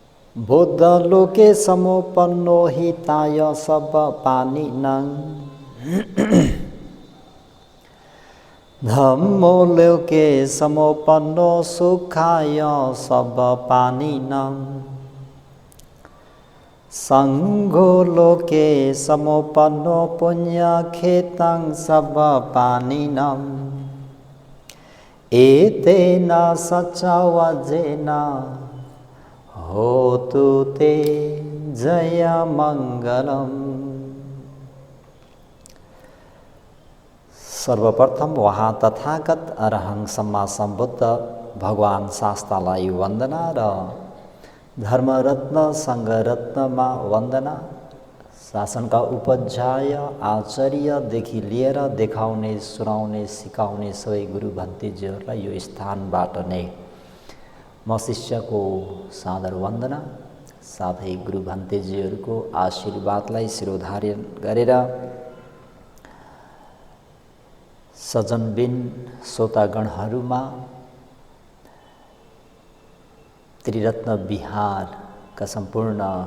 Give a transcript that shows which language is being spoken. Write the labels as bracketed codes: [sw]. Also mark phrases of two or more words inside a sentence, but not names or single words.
[pi] बोधलोके समोपन्नो हिताय सब पानिनं धम्मो लोके समोपन्नो सुखाय सब पानिनं संघो लोके समोपन्नो पुण्यखेतं सब पानिनं एतेन सचवजेन होतु ते जय मंगलम। [ne] सर्वप्रथम वहाँ [pi] तथागत अरहं सम्मा संबुद्ध [ne] भगवान शास्तालाई वन्दना र धर्मरत्न सङ्घरत्नमा वन्दना। शासनका उपाध्याय आचार्यदेखि लिएर देखाउने सुनाउने सिकाउने सबै गुरु भन्तेजीहरूलाई यो स्थानबाट नै म शिष्यको सादर वन्दना साथै गुरु भन्तेजीहरूको आशीर्वादलाई शिरोधार्य गरेर सज्जनबिन श्रोतागणहरूमा त्रिरत्न विहारका सम्पूर्ण